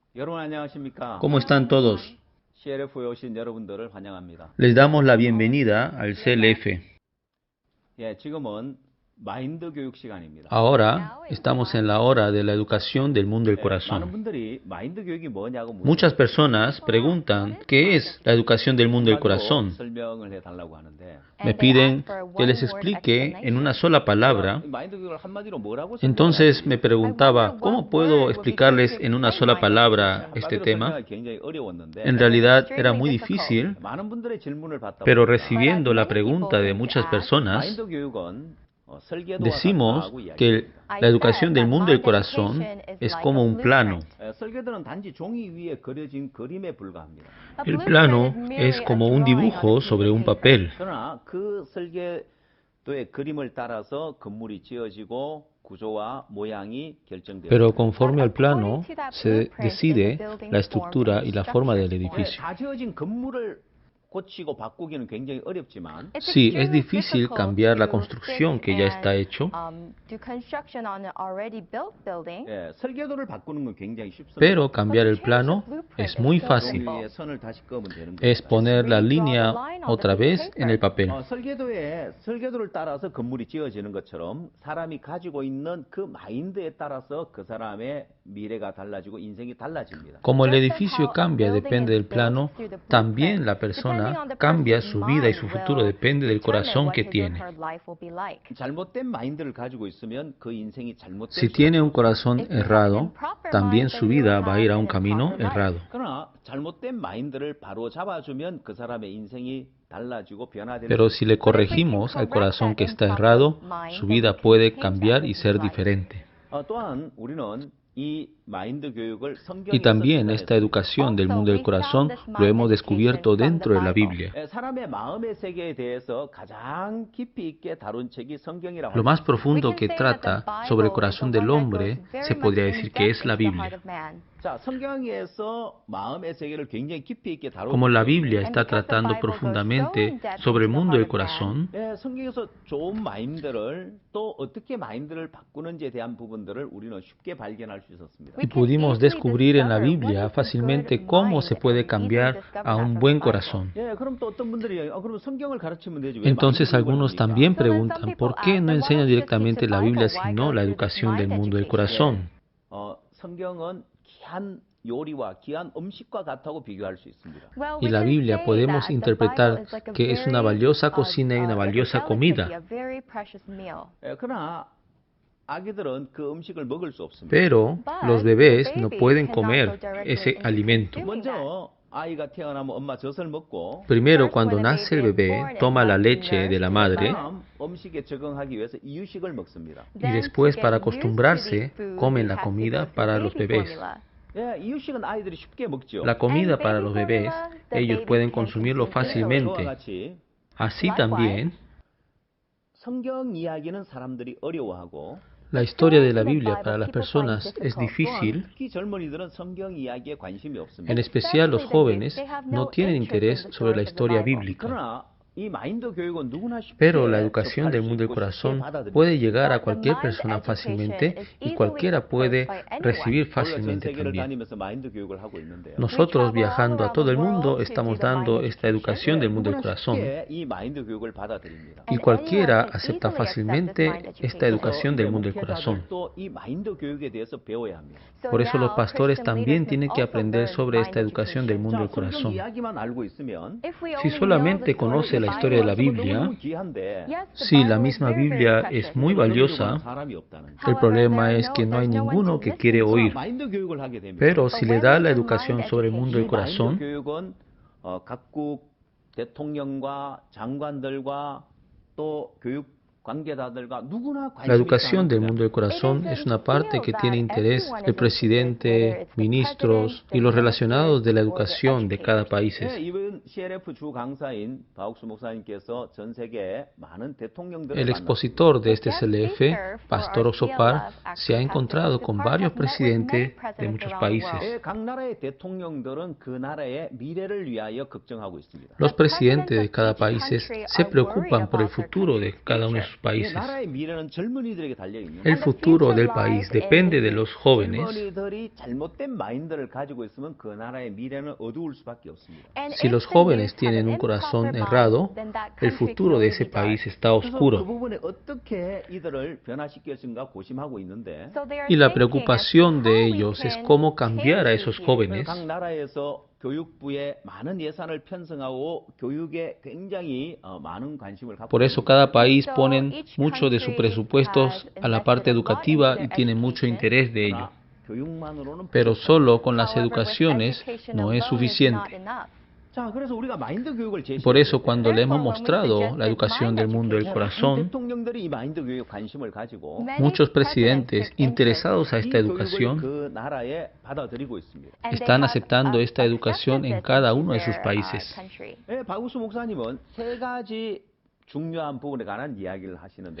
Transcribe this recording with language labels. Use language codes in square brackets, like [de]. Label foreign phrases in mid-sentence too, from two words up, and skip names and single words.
[ko] 여러분 안녕하십니까? [es] ¿Cómo están todos? [ko] CLF에 오신 여러분들을 환영합니다. [es] Les damos la bienvenida al CLF. [ko] 예, 지금은 마인드 교육 시간입니다. [es] Ahora estamos en la hora de la educación del mundo del [ko] 많은 [es] corazón. [ko] 분들이 마인드 교육이 뭐냐고 [es] Muchas personas preguntan ¿qué es la educación del mundo del corazón? [ko] 설명을 해달라고 하는데 [es] Me piden que les explique en una sola palabra. [ko] 마인드 교육을 한마디로 뭐라고 [es] Entonces me preguntaba ¿cómo puedo explicarles en una sola palabra este tema? [ko] 설명하기 굉장히 어려웠는데 [es] En realidad era muy difícil, [ko] 많은 분들의 질문을 받다 [es] pero [ko] 보니까 [es] recibiendo la pregunta de muchas personas, [ko] 마인드 교육은 설계도와 [es] decimos [ko] 같다고 [es] que la educación del mundo del corazón es como un plano. [ko] 설계도는 단지 종이 위에 그려진 그림에 불과합니다. [es] El plano es como un dibujo sobre un papel, [ko] 그러나 그 설계도의 그림을 따라서 건물이 지어지고 구조와 모양이 결정됩니다. [es] pero conforme al plano se decide la estructura y la forma del edificio. [ko] 다 지어진 건물을 고치고 바꾸기는 굉장히 어렵지만 [es] Sí, es difícil cambiar la construcción que ya está hecho, [ko] 설계도를 바꾸는 건 굉장히 쉽습니다. [es] pero cambiar el plano es muy fácil. [ko] 종이에 선을 다시 그으면 되는 겁니다. [es] Es poner la línea otra vez en el papel. [ko] 설계도를 따라서 건물이 지어지는 것처럼 사람이 가지고 있는 그 마인드에 따라서 그 사람의 미래가 달라지고 인생이 달라집니다. [es] Como el edificio cambia depende del plano, también la persona cambia su vida y su futuro depende del corazón que tiene. [ko] 잘못된 마인드를 가지고 있으면 그 인생이 잘못된 [es] Si tiene un corazón errado, también su vida va a ir a un camino errado. [ko] 그러나 잘못된 마인드를 바로 잡아주면 그 사람의 인생이 달라지고 변화되는 [es] Pero si le corregimos al corazón que está errado, su vida puede cambiar y ser diferente. [ko] 또한 우리는 이 마인드 교육을 [es] Y también esta educación del mundo del corazón lo hemos descubierto dentro de la Biblia. [ko] 사람의 마음의 세계에 대해서 가장 깊이 있게 다룬 책이 성경이라고 [es] Lo más profundo que trata sobre el corazón del hombre se podría decir que es la Biblia. [ko] 자, 성경에서 마음의 세계를 굉장히 깊이 있게 다루고 [es] Como la Biblia está tratando profundamente sobre el mundo del corazón, [ko] 성경에서 좋은 마인드를 또 어떻게 마인드를 바꾸는지에 대한 부분들을 우리는 쉽게 발견할 수 있었습니다. [es] y pudimos descubrir en la Biblia fácilmente cómo se puede cambiar a un buen corazón. [ko] 그럼 또 어떤 분들이 그럼 성경을 가르치면 되지 왜 [es] Entonces [ko] 마인드 [es] algunos [ko] 교육을 [es] también [ko] 합니까? [es] preguntan, ¿por qué no enseñan directamente la Biblia sino la educación del mundo del corazón? [ko] 성경은 귀한 요리와 귀한 음식과 같다고 비교할 수 있습니다. [es] Y la Biblia podemos interpretar que es una valiosa cocina y una valiosa comida. [ko] 그러나 아기들은 그 음식을 먹을 수 없습니다. [es] Pero los bebés no pueden comer ese alimento. [ko] 먼저 아이가 태어나면 엄마 젖을 먹고 [es] Primero, cuando nace el bebé, toma la leche de la madre [ko] 다음 음식에 적응하기 위해서 이유식을 먹습니다. [es] y después, para acostumbrarse, comen la comida para los bebés. [ko] 이유식은 아이들이 쉽게 먹죠. [es] La comida para los bebés, ellos pueden consumirlo [ko] 저와 [es] fácilmente. [ko] 같이 [es] Así también, [ko] 성경 이야기는 사람들이 어려워하고 [es] la historia de la Biblia para las personas es difícil. [ko] 특히 젊은이들은 성경 이야기에 관심이 없습니다. [es] En especial los jóvenes no tienen interés sobre la historia bíblica. [ko] 그러나 이 마인드 교육은 누구나 쉽게 [es] Pero la educación del mundo del [ko] 접할 수 있고 [es] corazón [ko] 쉽게 받아들일 [es] puede [ko] 수 [es] llegar a cualquier persona fácilmente y cualquiera puede recibir [ko] 전 [es] fácilmente [ko] 세계를 [es] también. [ko] 다니면서 마인드 교육을 하고 있는데요. [es] Nosotros, viajando a todo el mundo, estamos dando esta educación del mundo del [ko] 누구나 [es] corazón [ko] 쉽게 이 마인드 교육을 받아들입니다. [es] y cualquiera acepta fácilmente esta educación del mundo del corazón. [ko] 또 이 마인드 교육에 대해서 배워야 합니다. [es] Por eso los pastores también tienen que aprender sobre esta educación del mundo del [ko] 성경 [es] corazón. [ko] 이야기만 알고 있으면 [es] Si solamente conoce la historia de la Biblia, [ko] 너무 귀한데 [es] sí, la misma Biblia es muy valiosa. [ko] 사람이 없다는 [es] El problema es que no hay ninguno que quiere oír. [ko] 마인드 교육을 하게 되면 [es] Pero si le da la educación sobre el mundo del [ko] 이 마인드 [es] corazón, [ko] 교육은 각국 대통령과 장관들과 또 교육 관계자들과 누구나 [es] la [ko] 관심이 [es] educación del [ko] 있다는 [es] mundo del corazón es una parte que tiene interés el presidente, ministros y los relacionados de la educación de cada país. [ko] 이번 CLF 주 강사인 바옥수 목사님께서 전 세계 많은 대통령들을 [es] El expositor de este CLF, Pastor Oxopar, se ha encontrado con varios presidentes de muchos países. [ko] 각 나라의 대통령들은 그 나라의 미래를 위하여 걱정하고 있습니다. [es] Los presidentes de cada país se preocupan por el futuro de cada uno de sus sus países. [ko] 나라의 미래는 젊은이들에게 달려 있는 [es] El futuro del país depende de los jóvenes. [ko] 젊은이들이 잘못된 마인드를 가지고 있으면 그 나라의 미래는 어두울 수밖에 없습니다. [es] Si los jóvenes tienen un corazón errado, el futuro de ese país está [ko] 그래서 그 [es] oscuro. [ko] 부분에 어떻게 이들을 변화시킬 수인가 고심하고 있는데 [es] Y la preocupación de ellos es cómo cambiar a esos jóvenes. [ko] 각 나라에서 교육부에 많은 예산을 편성하고 교육에 굉장히 많은 관심을 갖고 [es] Por eso cada país ponen mucho de sus presupuestos a la parte educativa y tienen mucho interés de ello. [ko] 교육만으로는 [es] Pero solo con las educaciones no es suficiente. [ko] 자, 그래서 우리가 마인드 교육을 [es] Por eso cuando le hemos mostrado la educación del mundo del corazón, [ko] 대통령들이 이 마인드 교육 관심을 가지고 [es] muchos presidentes interesados a esta [ko] 이 교육을 [es] educación [ko] 그 나라에 받아들이고 있습니다. [es] están aceptando esta educación en cada uno de sus países. [ko] 예, 박우수 목사님은 세 가지 중요한 부분에 관한 이야기를 하시는데요.